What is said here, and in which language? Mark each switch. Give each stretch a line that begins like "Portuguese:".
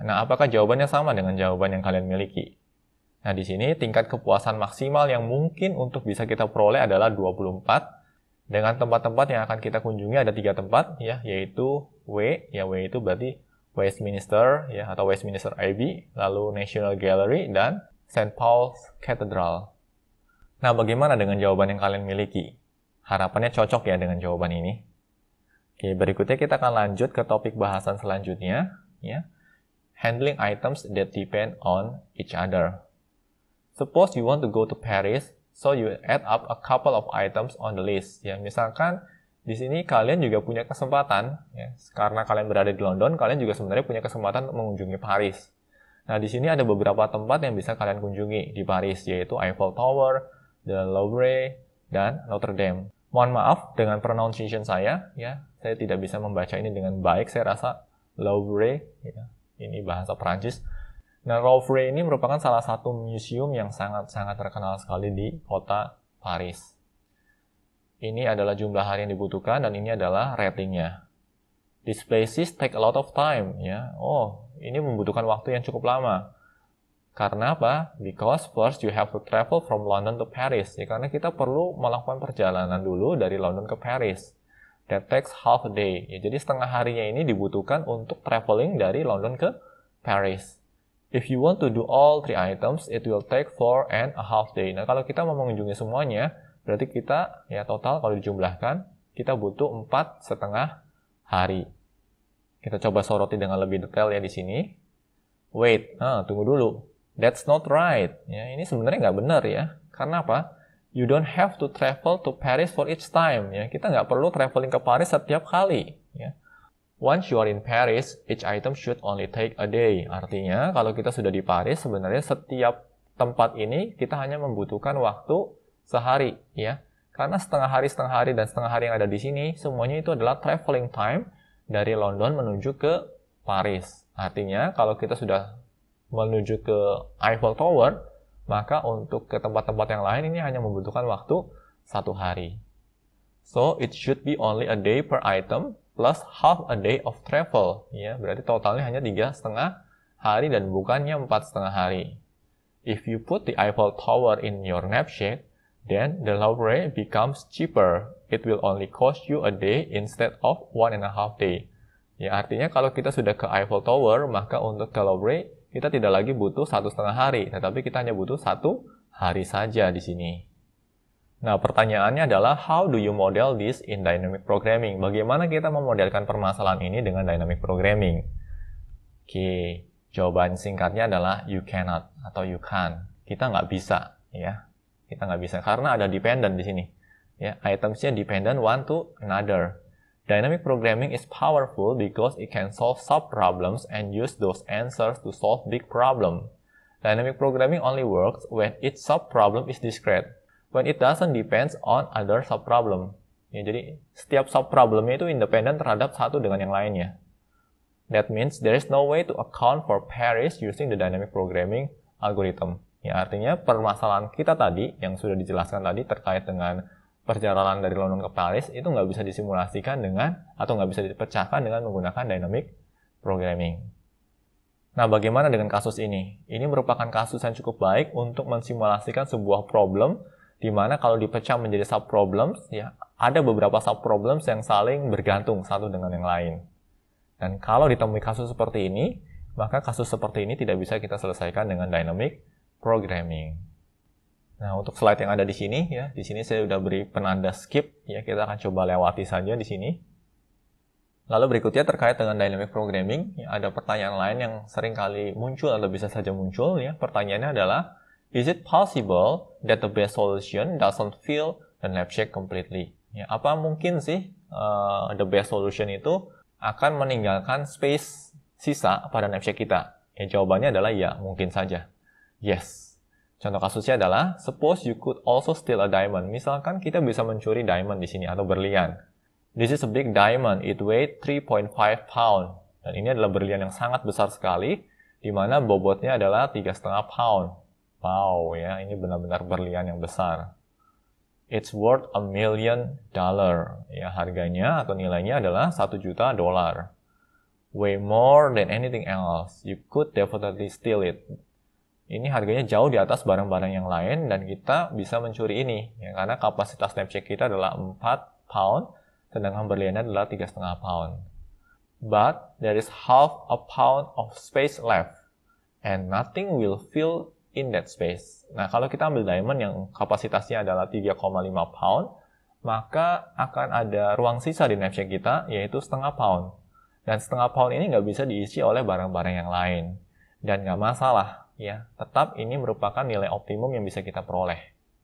Indonesian: Nah, apakah jawabannya sama dengan jawaban yang kalian miliki? Nah, di sini tingkat kepuasan maksimal yang mungkin untuk bisa kita peroleh adalah 24, dengan tempat-tempat yang akan kita kunjungi ada 3 tempat, ya, yaitu W, ya W itu berarti Westminster, ya, atau Westminster Abbey, lalu National Gallery, dan St. Paul's Cathedral. Nah, bagaimana dengan jawaban yang kalian miliki? Harapannya cocok ya dengan jawaban ini. Oke, berikutnya kita akan lanjut ke topik bahasan selanjutnya, ya.
English: Handling items that depend on each other. Suppose you want to go to Paris, so you add up a couple of items on the list.
Indonesian: Ya, misalkan di sini kalian juga punya kesempatan, ya, karena kalian berada di London, kalian juga sebenarnya punya kesempatan mengunjungi Paris. Nah, di sini ada beberapa tempat yang bisa kalian kunjungi di Paris, yaitu Eiffel Tower, The Louvre, dan Notre Dame. Mohon maaf dengan pronunciation saya, ya, saya tidak bisa membaca ini dengan baik. Saya rasa Louvre, ya, ini bahasa Perancis. Nah, Louvre ini merupakan salah satu museum yang sangat-sangat terkenal sekali di kota Paris. Ini adalah jumlah hari yang dibutuhkan dan ini adalah ratingnya.
English: These places take a lot of time, ya.
Indonesian: Oh, ini membutuhkan waktu yang cukup lama. Karena apa?
English: Because first you have to travel from London to Paris.
Indonesian: Ya, karena kita perlu melakukan perjalanan dulu dari London ke Paris.
English: That takes half a day.
Indonesian: Ya, jadi setengah harinya ini dibutuhkan untuk traveling dari London ke Paris.
English: If you want to do all 3 items, it will take 4.5 days.
Indonesian: Nah, kalau kita mau mengunjungi semuanya, berarti kita, ya total kalau dijumlahkan, kita butuh 4,5 hari. Kita coba soroti dengan lebih detail ya di sini. Wait, tunggu dulu.
English: That's not right.
Indonesian: Ya, ini sebenarnya nggak benar ya. Karena apa?
English: You don't have to travel to Paris for each time.
Indonesian: Ya, kita nggak perlu traveling ke Paris setiap kali. Ya.
English: Once you are in Paris, each item should only take a day.
Indonesian: Artinya, kalau kita sudah di Paris, sebenarnya setiap tempat ini kita hanya membutuhkan waktu sehari, ya. Karena setengah hari dan setengah hari yang ada di sini, semuanya itu adalah traveling time dari London menuju ke Paris. Artinya, kalau kita sudah menuju ke Eiffel Tower, maka untuk ke tempat-tempat yang lain ini hanya membutuhkan waktu 1 hari.
English: So, it should be only a day per item plus half a day of travel.
Indonesian: Ya, berarti totalnya hanya 3,5 hari dan bukannya 4,5 hari.
English: If you put the Eiffel Tower in your knapsack, then the Louvre becomes cheaper. It will only cost you a day instead of 1.5 day.
Indonesian: Ya, artinya kalau kita sudah ke Eiffel Tower, maka untuk ke Louvre kita tidak lagi butuh 1,5 hari, tetapi kita hanya butuh 1 hari saja di sini. Nah, pertanyaannya adalah
English: how do you model this in dynamic programming?
Indonesian: Bagaimana kita memodelkan permasalahan ini dengan dynamic programming? Oke, jawaban singkatnya adalah
English: you cannot
Indonesian: atau
English: you can't.
Indonesian: Kita nggak bisa, ya. Kita nggak bisa karena ada dependent di sini. Ya, itemsnya
English: dependent one to another. Dynamic programming is powerful because it can solve sub-problems and use those answers to solve big problem. Dynamic programming only works when each sub-problem is discrete. When it doesn't depend on other sub-problem.
Indonesian: Ya, jadi setiap sub-problemnya itu independen terhadap satu dengan yang lainnya.
English: That means there is no way to account for Paris using the dynamic programming algorithm.
Indonesian: Ya, artinya permasalahan kita tadi, yang sudah dijelaskan tadi terkait dengan perjalanan dari London ke Paris, itu nggak bisa disimulasikan dengan, atau nggak bisa dipecahkan dengan menggunakan dynamic programming. Nah, bagaimana dengan kasus ini? Ini merupakan kasus yang cukup baik untuk mensimulasikan sebuah problem, di mana kalau dipecah menjadi sub-problems, ya, ada beberapa sub-problems yang saling bergantung satu dengan yang lain. Dan kalau ditemui kasus seperti ini, maka kasus seperti ini tidak bisa kita selesaikan dengan dynamic programming. Nah, untuk slide yang ada di sini, ya, di sini saya sudah beri penanda skip, ya, kita akan coba lewati saja di sini. Lalu berikutnya terkait dengan dynamic programming, ya, ada pertanyaan lain yang sering kali muncul atau bisa saja muncul, ya. Pertanyaannya adalah,
English: is it possible that the best solution doesn't fill the knapsack completely?
Indonesian: Ya, apa mungkin sih the best solution itu akan meninggalkan space sisa pada knapsack kita? Ya, jawabannya adalah ya, mungkin saja.
English: Yes.
Indonesian: Contoh kasusnya adalah,
English: suppose you could also steal a diamond.
Indonesian: Misalkan kita bisa mencuri diamond di sini atau berlian.
English: This is a big diamond. It weighed 3.5 pound.
Indonesian: Dan ini adalah berlian yang sangat besar sekali, di mana bobotnya adalah 3,5 pound. Wow, ya, ini benar-benar berlian yang besar.
English: It's worth $1 million.
Indonesian: Ya, harganya atau nilainya adalah $1 juta.
English: Way more than anything else. You could definitely steal it.
Indonesian: Ini harganya jauh di atas barang-barang yang lain dan kita bisa mencuri ini. Ya, karena kapasitas knapsack kita adalah 4 pound, sedangkan berliannya adalah 3,5 pound.
English: But there is half a pound of space left and nothing will fill in that space.
Indonesian: Nah, kalau kita ambil diamond yang kapasitasnya adalah 3,5 pound, maka akan ada ruang sisa di knapsack kita, yaitu setengah pound. Dan setengah pound ini nggak bisa diisi oleh barang-barang yang lain. Dan nggak masalah, ya. Tetap ini merupakan nilai optimum yang bisa kita peroleh.